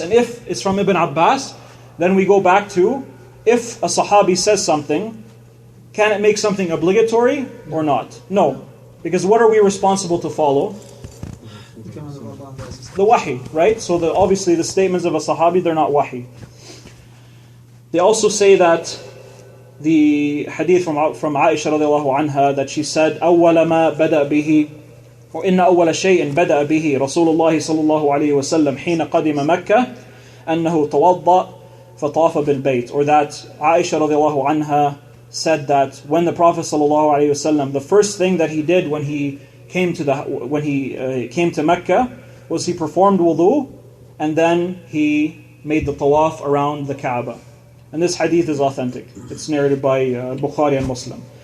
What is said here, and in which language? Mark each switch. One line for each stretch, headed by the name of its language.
English: And if it's from Ibn Abbas, then we go back to, if a Sahabi says something, can it make something obligatory or not? No. Because what are we responsible to follow? The wahi, right? So obviously the statements of a Sahabi, they're not wahi. They also say that the hadith from Aisha radiallahu anha, that she said,
Arabic: أول ما بدأ به وإن أول شيء بدأ به رسول الله صلى الله عليه وسلم حين قدم مكة أنه توضأ فطاف بالبيت.
English: Or that Aisha radiallahu anha said that when the Prophet sallallahu alaihi wasallam, the first thing that he did when he came to Mecca was he performed wudu and then he made the tawaf around the Kaaba. And this hadith is authentic. It's narrated by Bukhari and Muslim.